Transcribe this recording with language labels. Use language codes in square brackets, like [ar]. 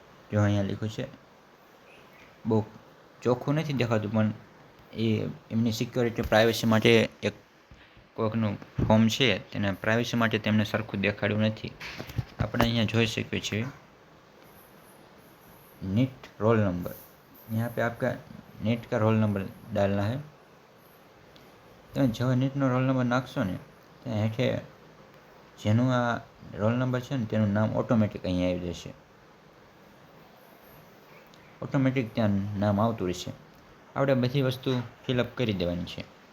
[gu] જો અહીંયા લખ્યું છે, બહુ ચોખ્ખું નથી દેખાતું પણ એ એમની સિક્યોરિટી પ્રાઇવસી માટે એક કોઈકનું ફોર્મ છે તેને પ્રાઇવસી માટે તેમને સરખું દેખાડ્યું નથી. આપણે અહીંયા જોઈ શકીએ છીએ नीट रोल नंबर. [hi] यहाँ पे आपका नीट का रोल नंबर डालना है. [gu] તમે જો નીટનો રોલ નંબર નાખશો ને ત્યાં હેઠે જેનું આ રોલ નંબર છે ને તેનું નામ ઓટોમેટિક અહીંયા આવી જશે. ઓટોમેટિક ત્યાં નામ આવતું રહેશે. આપણે બધી વસ્તુ ફિલઅપ કરી દેવાની છે.